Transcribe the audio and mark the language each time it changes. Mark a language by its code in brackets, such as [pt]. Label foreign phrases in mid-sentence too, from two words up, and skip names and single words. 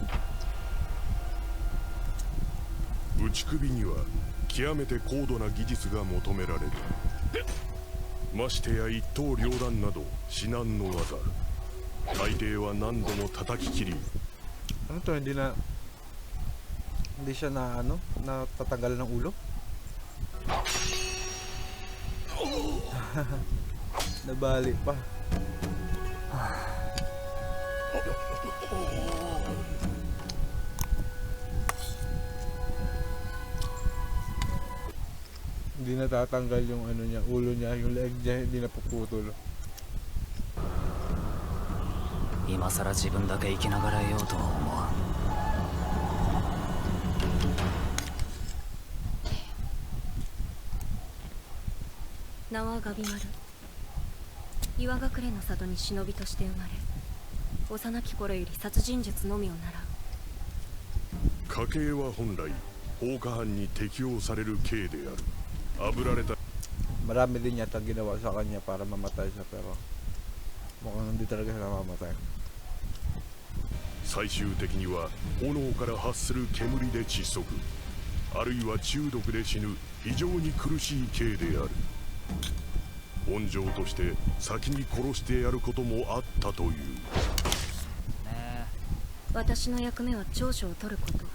[ja] 打ち首には極めて高度な技術が求められる。ましてや一刀両断など至難の技。大抵は何度も叩き切り。 [tl] Ano to? Hindi siya natatanggal ng ulo? Nabali pa. Hindi natatanggal yung ulo niya, yung leg niya hindi napuputol. [ja] 今さら自分だけ生きながらえようとは思わん。名はガビマル。岩隠れの里に忍びとして生まれ、幼き頃より殺人術のみを習家う。系は本来放火犯に適用される刑である。炙られた [tl] Marami din yata ginawa sa kanya para mamatay siya, pero mukhang hindi talaga siya namamatay. [ja] 最終的には炎から発する煙で窒息、あるいは中毒で死ぬ非常に苦しい刑である。温情として先に殺してやることもあったという。私の役目は長所を取ること。